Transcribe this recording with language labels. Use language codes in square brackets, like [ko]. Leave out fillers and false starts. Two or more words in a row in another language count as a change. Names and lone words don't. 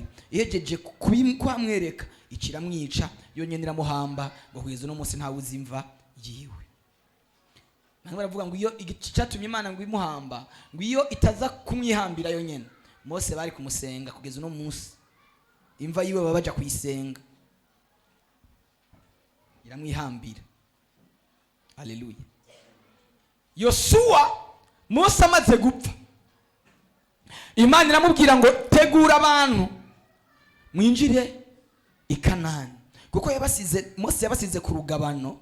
[rn] Ihejeje kwamwereka, ikiramwica, yonyene iramuhamba, ngo kugeza no munsi nta uzimva yiwe. Nanga baravuga ngo iyo igicatumye Imana ngo imuhamba, ngo iyo itaza kumwihambira yonyene, Mose bari kumusenga kugeza no munsi. Imva yiwe babaja kuyisenga, iramwihambira. Haleluya. Yosuwa Mose amaze gupfa, Imana iramubwira ngo tegura abantu mwinjire i Kanani, kuko Mose yabasize ku rugabano.